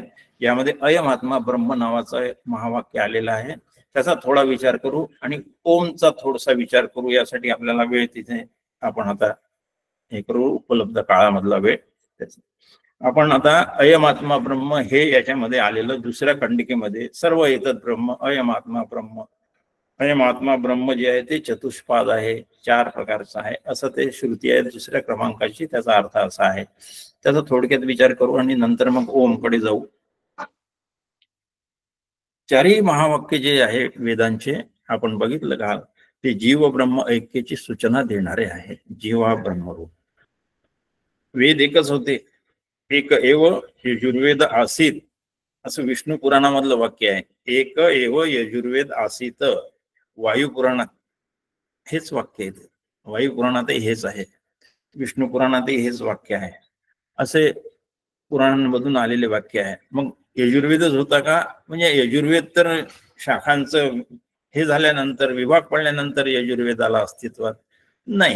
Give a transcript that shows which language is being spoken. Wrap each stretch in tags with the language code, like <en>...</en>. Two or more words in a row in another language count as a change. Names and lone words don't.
<mr>यामध्ये</mr> <sa>अयम आत्मा ब्रह्म</sa> <mr>नावाचं महावाक्य आलेलं आहे. त्याचा थोडा विचार करू आणि ओमचा थोडासा विचार करू. यासाठी आपल्याला वेळ तिथे आपण आता हे करू, उपलब्ध काळामधला वेळ. आपण आता</mr> <sa>अयम आत्मा ब्रह्म</sa> <mr>हे याच्यामध्ये आलेलं दुसऱ्या खंडिकेमध्ये सर्व येतात ब्रह्म</mr> <sa>अयम आत्मा ब्रह्म. अयम आत्मा ब्रह्म</sa> <mr>जे आहे ते चतुष्पाद आहे, 4 प्रकारचं आहे असं ते श्रुती आहे दुसऱ्या क्रमांकाची. त्याचा अर्थ असा आहे, त्याचा थोडक्यात विचार करू आणि नंतर मग ओम कडे जाऊ. 4ही महावाक्य जे आहे वेदांचे आपण बघितलं का, ते जीव ब्रह्म ऐक्याची सूचना देणारे आहे. जीवा ब्रह्मरूप वेद एकच होते,</mr> <sa>एक एव यजुर्वेद आसीत</sa> <mr>असं विष्णू पुराणामधलं वाक्य आहे.</mr> <sa>एक एव यजुर्वेद आसीत</sa> <mr>वायू पुराणात हेच वाक्य आहे. वायू पुराणातही हेच आहे, विष्णू पुराणातही हेच वाक्य आहे. असे पुराणांमधून आलेले वाक्य आहे. मग यजुर्वेदच होता का? म्हणजे यजुर्वेद तर शाखांचं हे झाल्यानंतर विभाग पडल्यानंतर यजुर्वेदाला अस्तित्वात नाही.</mr>